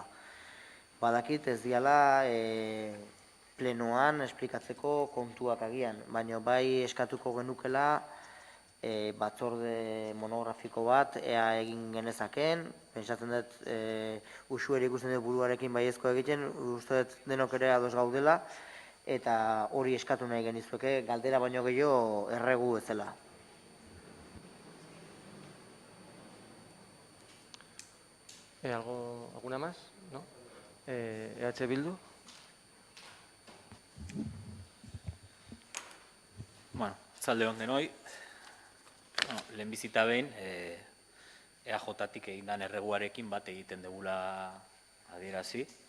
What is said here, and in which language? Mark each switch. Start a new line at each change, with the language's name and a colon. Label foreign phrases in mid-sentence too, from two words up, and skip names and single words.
Basque: Badakit ez diala plenoan esplikatzeko kontuak agian, baina bai eskatuko genukela batzorde monografiko bat ea egin genezaken, pentsatzen dut usueri ikusten dut buruarekin baiezko egiten, uste dut denok ere ados gaudela, eta hori eskatu nahi genizueke, galdera baino gehiago erregu ezela.
Spanish: ¿Alguna más? ¿No?
Basque: EH Bildu. Bueno, arratsalde denoi. Lehenbizita behin EAJ-tik egindan erreguarekin bat egiten degula adierazi.